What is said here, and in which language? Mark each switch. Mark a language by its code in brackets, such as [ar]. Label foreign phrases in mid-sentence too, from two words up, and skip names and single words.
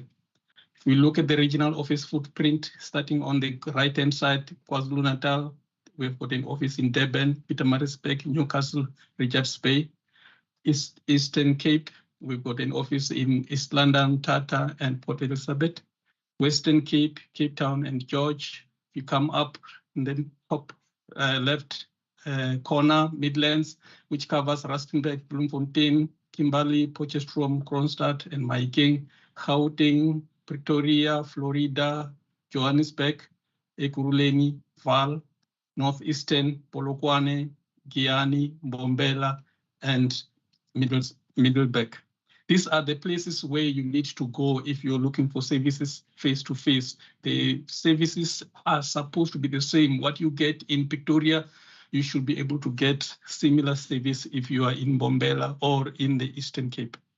[en] If we look at the regional office footprint, starting on the right-hand side, KwaZulu-Natal, we've got an office in Durban, Pietermaritzburg, Newcastle, Richards Bay. Eastern Cape, we've got an office in East London, Tata, and Port Elizabeth. Western Cape, Cape Town, and George. If you come up in the top left corner, Midlands, which covers Rustenburg, Bloemfontein, Kimberley, Potchefstroom, Kronstadt, and Mahikeng, Gauteng, Pretoria, Florida, Johannesburg, Ekurhuleni, Vaal, Northeastern, Polokwane, Giyani, Mbombela, and Middleburg. These are the places where you need to go if you're looking for services face-to-face. The services are supposed to be the same. What you get in Pretoria, you should be able to get similar service if you are in Mbombela or in the Eastern Cape.